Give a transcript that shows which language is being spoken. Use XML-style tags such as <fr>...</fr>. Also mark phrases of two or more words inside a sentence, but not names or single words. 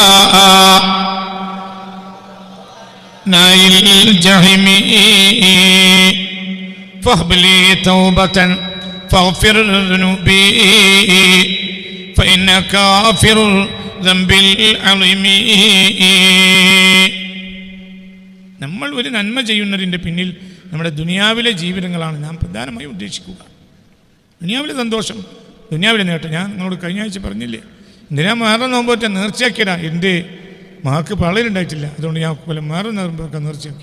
<ar>نائل الجحيم فهب لي توبة فاغفر ذنوبي فإنك غافر الذنب العظيم.</ar> <ml>നമ്മൾ ഒരു നന്മ ചെയ്യുന്നതിൻ്റെ പിന്നിൽ നമ്മുടെ ദുനിയാവിലെ ജീവിതങ്ങളാണ് നാം പ്രധാനമായും ഉദ്ദേശിക്കുക. ദുനിയാവിലെ സന്തോഷം, ദുനിയാവിലെ നേട്ടം. ഞാൻ നിങ്ങളോട് കഴിഞ്ഞ ആഴ്ച പറഞ്ഞില്ലേ, എന്തിനാ മാറുന്ന നോമ്പോറ്റ നേർച്ചയാക്കിയതാ. എൻ്റെ മകൾക്ക് പള്ളിയിലുണ്ടായിട്ടില്ല, അതുകൊണ്ട് ഞാൻ മാറുന്ന നോമ്പൊക്കെ നേർച്ചയാക്കി.</ml>